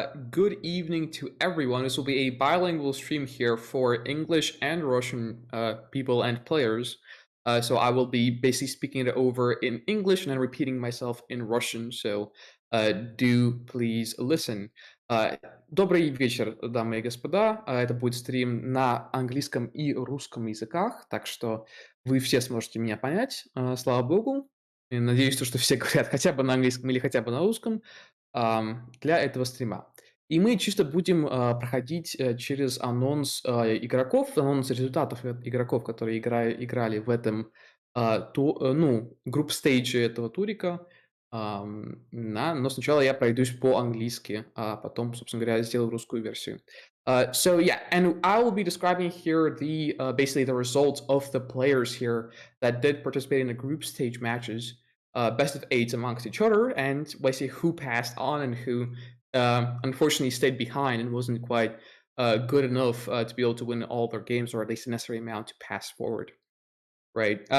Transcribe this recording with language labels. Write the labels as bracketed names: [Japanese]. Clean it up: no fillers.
[English] Good evening to everyone. This will be a bilingual stream here for English and Russian people and players. So I will be basically speaking it over in English and then repeating myself in Russian. So do please listen. [Russian] Добрый вечер, дамы и господа. Это будет стрим на английском и русском языках, так что вы все сможете меня понять, слава богу. И надеюсь, что все говорят хотя бы на английском или хотя бы на русском для этого стрима. И мы чисто будем проходить через анонс игроков, анонс результатов игроков, которые играли в этом групп-стейдже этого турика. Но сначала я пройдусь по-английски, а потом, собственно говоря, сделаю русскую версию. [English] So yeah, and I will be describing here the basically the results of the players here that did participate in the group stage matches, best of 8 amongst each other, and basically who passed on and who unfortunately stayed behind and wasn't quite good enough to be able to win all their games, or at least the necessary amount to pass forward. Right.